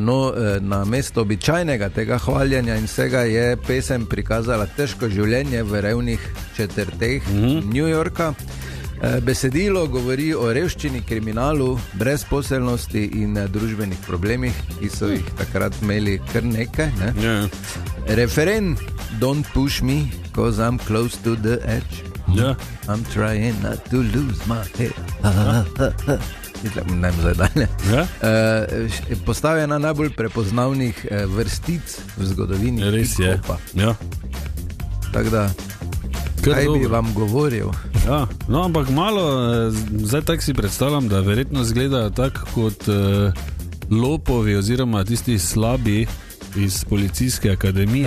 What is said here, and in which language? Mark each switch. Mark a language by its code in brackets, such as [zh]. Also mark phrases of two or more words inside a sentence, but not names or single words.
[sl] No, na mesto običajnega tega hvaljenja in vsega je pesem prikazala težko življenje v revnih četrteh New Yorka. Besedilo govori o revščini, kriminalu, brezposelnosti in družbenih problemih, ki so jih takrat imeli kar nekaj, ne? [en] Yeah. Referen Don't push me, cause I'm close to the edge. Yeah. I'm trying not to lose my head. [sl] ne vem zdaj dalje. Ja? Postal je ena najbolj prepoznavnih vrstic v zgodovini. Res je. Ja. Tako da, kaj bi vam govoril? Ja, no, ampak malo, zdaj tako si predstavljam, da verjetno izgledajo tako kot lopovi oziroma tisti slabi iz policijske akademije.